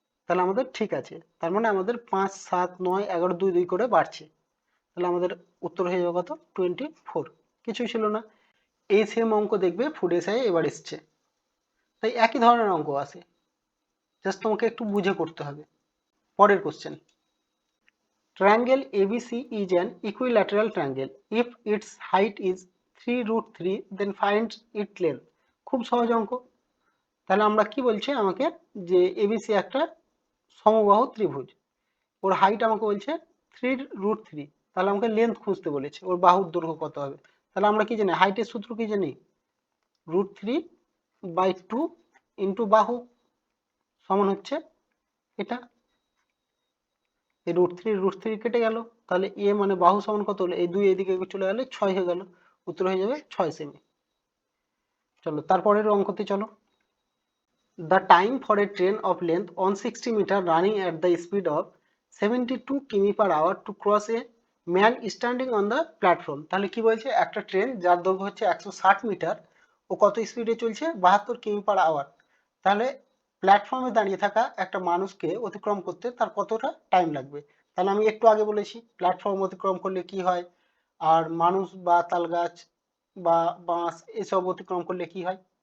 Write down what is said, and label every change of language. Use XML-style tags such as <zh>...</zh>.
<bn>তাহলে আমাদের ঠিক আছে, তার মানে আমাদের 5 7 9 11 2 2 করে বাড়ছে। তাহলে আমাদের উত্তর হয়ে যাবে কত? 24। কিছুই ছিল না। এই সেম অঙ্ক দেখবে ফুড এসআই এবার এসছে, তাই একই ধরনের অঙ্ক আছে, জাস্ট তোমাকে একটু বুঝে করতে হবে। পরের question,</bn> <en>triangle ABC is an equilateral triangle. If its height is 3√3, then find its length.</en> <bn>খুব সহজ অঙ্ক। তাহলে আমরা কি বলছি আমাকে, যে এবিসি একটা সমবাহু ত্রিভুজ, ওর হাইট আমাকে বলছে 3√3, তাহলে আমাকে লেন্থ খুঁজতে বলেছে, ওর বাহুর দৈর্ঘ্য কত হবে। তাহলে আমরা কি জানি, হাইটের সূত্র কি জানি? √3/2 ইন্টু বাহু সমান হচ্ছে এটা। এই √3 কেটে গেল, তাহলে এ মানে বাহু সমান কত হলো? এই 2 এদিকে চলে গেলে 6 হয়ে গেল, উত্তর হয়ে যাবে 6 সেমি। চলো তারপরের অঙ্কতে চলো।</bn> <en>The time for a train of length 160 meter running at the speed of 72 km/h to cross a man standing on the platform.</en> <bn>তাহলে কি বলছে, একটা ট্রেন যার দৈর্ঘ্য হচ্ছে 160 মিটার, ও কত স্পিডে চলছে? 72 কিমি/আওয়ার। তাহলে প্ল্যাটফর্মে দাঁড়িয়ে থাকা একটা মানুষকে অতিক্রম করতে তার কতটা টাইম লাগবে? তাহলে আমি একটু আগে বলেছি প্ল্যাটফর্ম অতিক্রম করলে কি হয়, আর মানুষ বা তালগাছ বা বাঁশ এসব অতিক্রম করলে কি হয়।</bn>